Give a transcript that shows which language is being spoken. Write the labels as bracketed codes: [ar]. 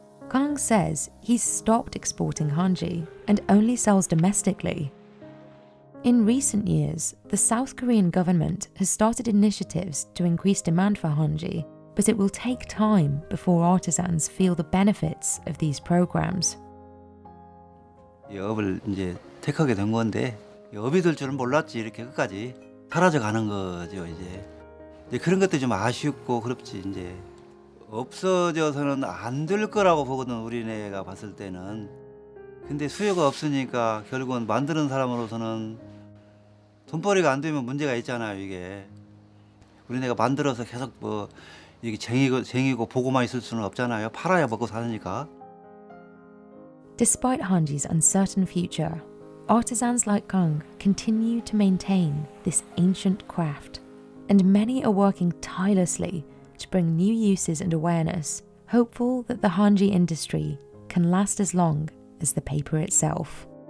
[en] Kang says he's stopped exporting hanji and only sells domestically. In recent years, the South Korean government has started initiatives to increase demand for hanji, but it will take time before artisans feel the benefits of these programs. [ko] 이 업을 이제 택하게 된 건데 업이 될 줄은 몰랐지. 이렇게 끝까지 사라져 가는 거죠. 이제 그런 것들이 좀 아쉽고 그렇지. 이제 없어져서는 안 될 거라고 보거든 우리네가 봤을 때는. 근데 수요가 없으니까 결국은 만드는 사람으로서는 돈벌이가 안 되면 문제가 있잖아요. 이게 우리네가 만들어서 계속 뭐 이게 쟁이고 보고만 있을 수는 없잖아요. 팔아야 먹고 사니까. [en] Despite hanji's uncertain future, artisans like Kang continue to maintain this ancient craft, and many are working tirelessly to bring new uses and awareness, hopeful that the hanji industry can last as long as the paper itself.